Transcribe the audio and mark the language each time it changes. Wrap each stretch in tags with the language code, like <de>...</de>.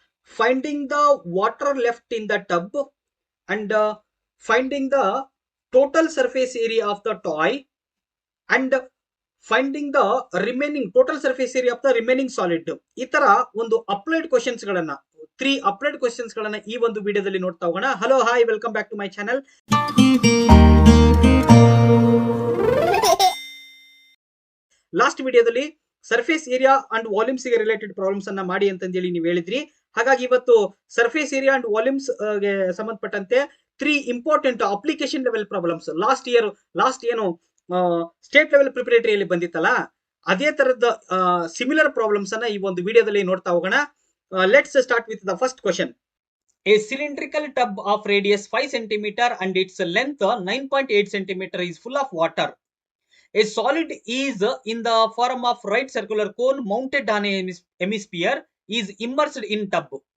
<en>finding the water left in the tub, and finding the total surface area of the toy, and finding the remaining total surface area of the remaining solid.</en> <kn>ಈ ತರ ಒಂದು applied questions ಗಳನ್ನ 3 applied questions ಗಳನ್ನ ಈ ಒಂದು ವಿಡಿಯೋದಲ್ಲಿ ನೋಡ್ತಾ ಹೋಗೋಣ.</kn> <en>Hello hi, welcome back to my channel.</en> <kn>Last ವಿಡಿಯೋದಲ್ಲಿ ಸರ್ಫೇಸ್ ಏರಿಯಾ ಅಂಡ್ ವಾಲ್ಯೂಮ್ಸ್ ಗೆ ರಿಲೇಟೆಡ್ ಪ್ರಾಬ್ಲಮ್ಸ್ ಅನ್ನ ಮಾಡಿ ಅಂತಂದೇಳಿ ನೀವು ಹೇಳಿದ್ರಿ. ಹಾಗಾಗಿ ಇವತ್ತು ಸರ್ಫೇಸ್ ಏರಿಯಾ ಅಂಡ್ ವಾಲ್ಯೂಮ್ಸ್ ಗೆ ಸಂಬಂಧಪಟ್ಟಂತೆ 3 important application level problems last ಏನು ಸ್ಟೇಟ್ ಲೆವೆಲ್ ಪ್ರಿಪರೇಟರಿಯಲ್ಲಿ ಬಂದಿತ್ತಲ್ಲ, ಅದೇ ತರದ ಸಿಮಿಲರ್ ಪ್ರಾಬ್ಲಮ್ಸ್ ಅನ್ನ ಈ ಒಂದು ವಿಡಿಯೋದಲ್ಲಿ ನೋಡ್ತಾ ಹೋಗೋಣ.</kn> <en>Let's start with the first question. A cylindrical tub of radius 5 cm and its length 9.8 cm is full of water. A solid is in the form of right circular cone mounted on a hemisphere is immersed in tub.</en>